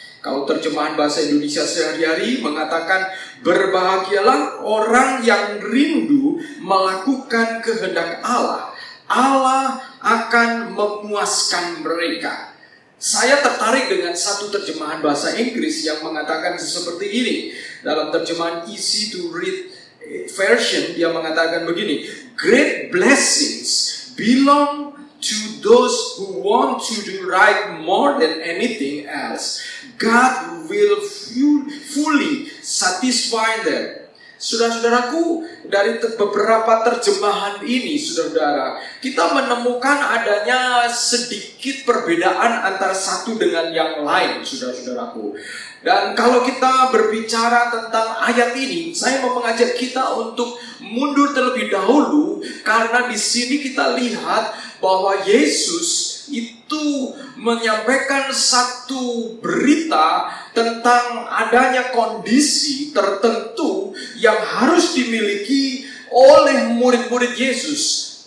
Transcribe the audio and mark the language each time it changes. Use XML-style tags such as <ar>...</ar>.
<id>Kalau terjemahan bahasa Indonesia sehari-hari mengatakan, berbahagialah orang yang rindu melakukan kehendak Allah. Allah akan memuaskan mereka. Saya tertarik dengan satu terjemahan bahasa Inggris yang mengatakan seperti ini. Dalam terjemahan</id> <en>easy to read version,</en> <id>dia mengatakan begini,</id> <en>great blessings belong to those who want to do right more than anything else. God will fully satisfy them.</en> <id>Saudara-saudaraku, dari beberapa terjemahan ini, saudara-saudara, kita menemukan adanya sedikit perbedaan antara satu dengan yang lain, saudara-saudaraku. Dan kalau kita berbicara tentang ayat ini, saya mau mengajak kita untuk mundur terlebih dahulu, karena di sini kita lihat bahwa Yesus itu menyampaikan satu berita tentang adanya kondisi tertentu yang harus dimiliki oleh murid-murid Yesus.</id>